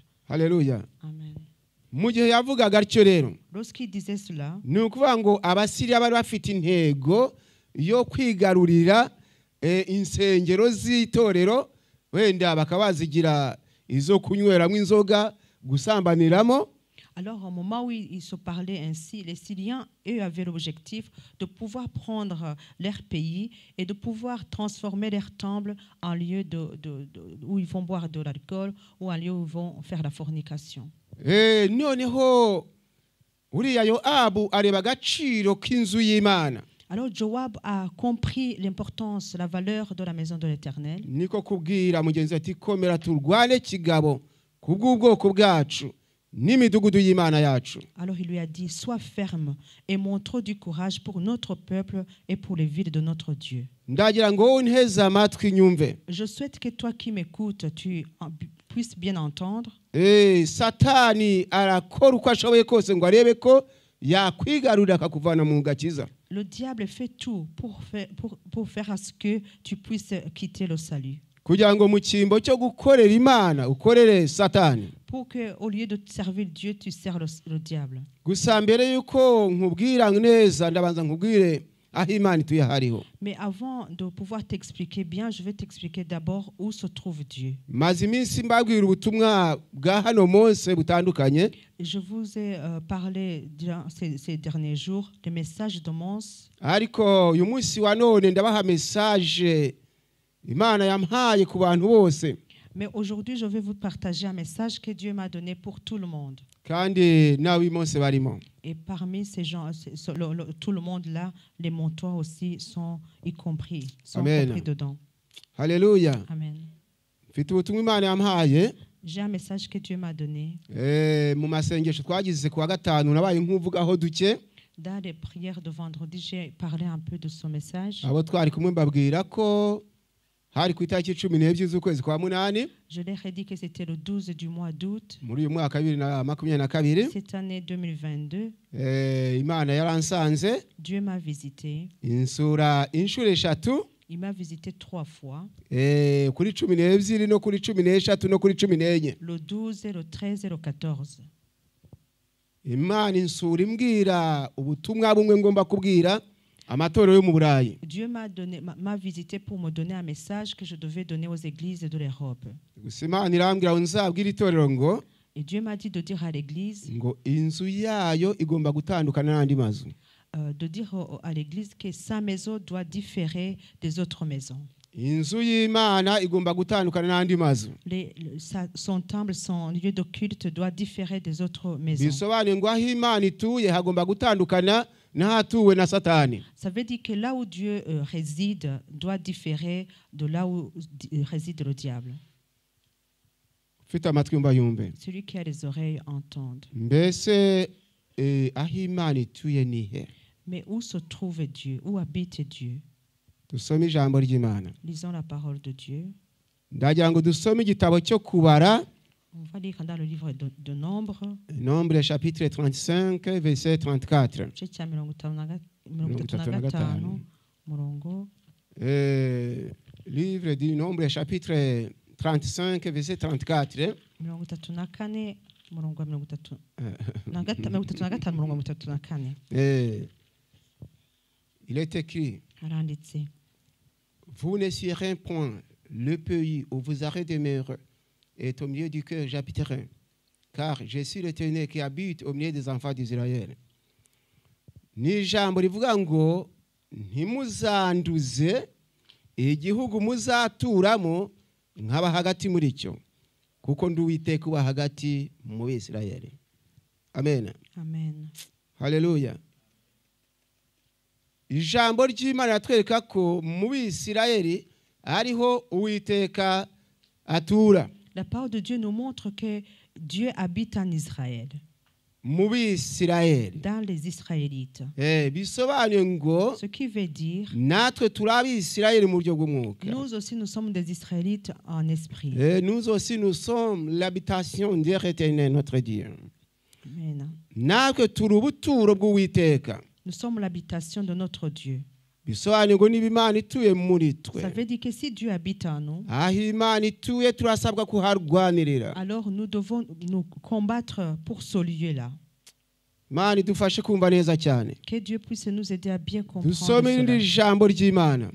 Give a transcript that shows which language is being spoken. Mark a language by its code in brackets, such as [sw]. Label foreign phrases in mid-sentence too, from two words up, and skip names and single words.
[rw] Haleluya. Amen. Mu gihe yavugaga atyo rero [fr] Lorsqu'il disait cela, [rw] ni ukuvuga ngo Abasiriya bari bafite intego yo kwigarurira insengero z'itorero, wenda bakaba bazigira izo kunyweramo inzoga, gusambaniramo. [fr] alors au moment où ils se parlaient ainsi, les Syriens, eux, avaient l'objectif de pouvoir prendre leur pays et de pouvoir transformer leur temple en lieu où ils vont boire de l'alcool ou en lieu où ils vont faire la fornication. [rw] Noneho uriya Yoabu areba agaciro k'inzu y'Imana. [fr] Alors Joab a compris l'importance, la valeur de la maison de l'Éternel. [rw] Niko kubwira mugenzi ati komera turwane kigabo kubw'ubwoko bwacu n'imidugudu y'Imana yacu. [fr] Alors il lui a dit, sois ferme et montre du courage pour notre peuple et pour les villes de notre Dieu. [rw] Ndagira ngo wowe nteze amatwi nyumve. [fr] Je souhaite que toi qui m'écoutes, tu puisses bien entendre. [rw] Satani arakora uko ashoboye kose ngo arebe ko yakwigarurira akakuvana mu gakiza. [fr] Le diable fait tout pour faire à ce que tu puisses quitter le salut. [rw] kugira ngo mu cyimbo cyo gukorera Imana ukorere Satani. [fr] pour que, au lieu de servir Dieu, tu sers le diable. [rw] Gusa mbere yuko nkubwira neza ndabanza nkubwire aho Imana ituye hariho. [fr] Mais avant de pouvoir t'expliquer bien, je vais t'expliquer d'abord où se trouve Dieu. [rw] Maze iminsi mbabwira ubutumwa bwa hano Mose butandukanye. [fr] Je vous ai parlé durant ces derniers jours des messages de Mose. [rw] Ariko uyu munsi wa none ndabaha message Imana yampaye ku bantu bose. [fr] Mais aujourd'hui, je vais vous partager un message que Dieu m'a donné pour tout le monde. [rw] Kandi nawe Mose barimo. [fr] Et parmi ces gens, tout le monde là, les montois aussi sont y compris, compris dedans. Alléluia. Amen. [rw] Mfite ubutumwa Imana yampaye. [fr] J'ai un message que Dieu m'a donné. [rw] Mu masengesho twagize ku wa gatanu nabaye nkuvugaho duke. [fr] Dans les prières de vendredi, j'ai parlé un peu de ce message. [rw] Abo twari kumwe mbabwira ko hari ku itariki 12 z'ukwezi kwa munani. [fr] Je leur ai dit que c'était le 12 du mois d'août. [rw] Muri uyu mwaka 2022. [fr] Cette année 2022. [rw] Imana yaransanze. [fr] Dieu m'a visité. [rw] Insura inshuro eshatu. [fr] Il m'a visité 3 fois. [rw] Kuri 12 no kuri 13 no kuri 14. [fr] Le 12, le 13 et le 14. [rw] Imana insura imbwira ubutumwa bumwe ngomba kubwira amatorero yo mu Burayi. [fr] Dieu m'a visité pour me donner un message que je devais donner aux églises de l'Europe. [rw] Gusa Imana irambwira ngo nzabwira itorero ngo [fr] Et Dieu m'a dit de dire à l'église [rw] ngo inzu yayo igomba gutandukana n'andi mazu. [fr] De dire à l'église que sa maison doit différer des autres maisons. [rw] Inzu y'Imana igomba gutandukana n'andi mazu. [fr] Son temple, son lieu de culte doit différer des autres maisons. [rw] Bisobanuye ngo aho Imana ituye hagomba gutandukana n'ahatuwe na Satani. [fr] Ça veut dire que là où Dieu réside doit différer de là où réside le diable. [rw] Ufite amatwi umva yumve. [fr] Celui qui a les oreilles entende. [rw] Mbese aho Imana ituye nihe? [fr] Mais où se trouve Dieu? Où habite Dieu? [rw] Dusome ijambo ry'Imana. [fr] Lisons la parole de Dieu. [rw] Ndagira ngo dusome igitabo cyo kubara. [fr] On va lire dans le livre de Nombre. Nombre chapitre 35 verset 34. Livre du Nombre chapitre 35 verset 34. Il est écrit: Vous ne suivrez point le pays où vous aurez demeuré, et au milieu du cœur j'habiterai, car je suis l'Éternel qui habite au milieu des enfants d'Israël. [rw] Ni ijambo rivuga ngo ntimuzanduze igihugu muzaturamo nkaba hagati muri cyo, kuko ndi Uwiteka uba hagati mu Bisirayeli. Amen. Amen. Haleluya. Ijambo ry'Imana ratwereka ko mu Bisirayeli ariho Uwiteka atura. [fr] La parole de Dieu nous montre que Dieu habite en Israël. [rw] Mu Bisirayeli. [fr] Dans les Israélites. [rw] Bisobanuye ngo [fr] ce qui veut dire [rw] natwe turi Abisirayeli mu buryo bw'umwuka. [fr] Nous aussi nous sommes des Israélites en esprit. Nous aussi nous sommes l'habitation de l'Éternel notre Dieu. Amen. [rw] Natwe turi ubuturo bw'Uwiteka. [fr] Nous sommes l'habitation de notre Dieu. Ça veut dire que si Dieu habite en nous, alors nous devons nous combattre pour ce lieu-là. Que Dieu puisse nous aider à bien comprendre cela.